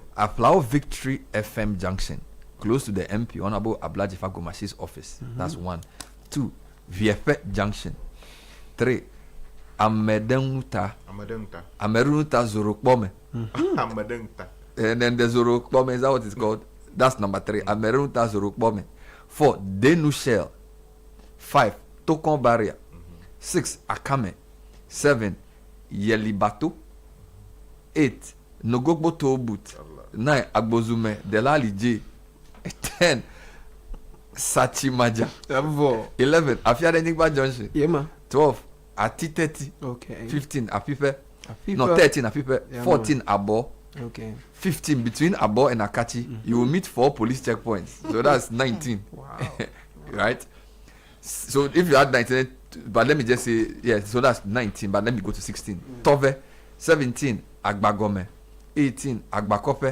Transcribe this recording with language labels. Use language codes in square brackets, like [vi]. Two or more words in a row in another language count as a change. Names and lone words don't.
[en] Aflao Victory FM Junction, close to the MP, Honorable Ablaji Fagomashi's office. That's 1. 2, VFP Junction. 3, Amedenuta Zorokbome. And then the Zorokbome, is that what it's called? That's number 3. Amedenuta Zorokbome. 4, Denushel. 5, Tokon Barrier. 6, Akame. 7, Yelibato. 8, Nogogbo Tobut. 9, Agbozume, Dela J. 10, Sachimaja. 11, Afiade Nigba Junction. 12, Ati30. Okay. 15, Apipe. No, 13, Apipe. 14, Abo. Okay. 15, between Abo and Akachi, you will meet 4 police checkpoints. So that's 19. Wow. Right? So if you add 19, but let me just say, yeah, so that's 19, but let me go to 16. Tove. 17, Agbagome. 18, Agbakope.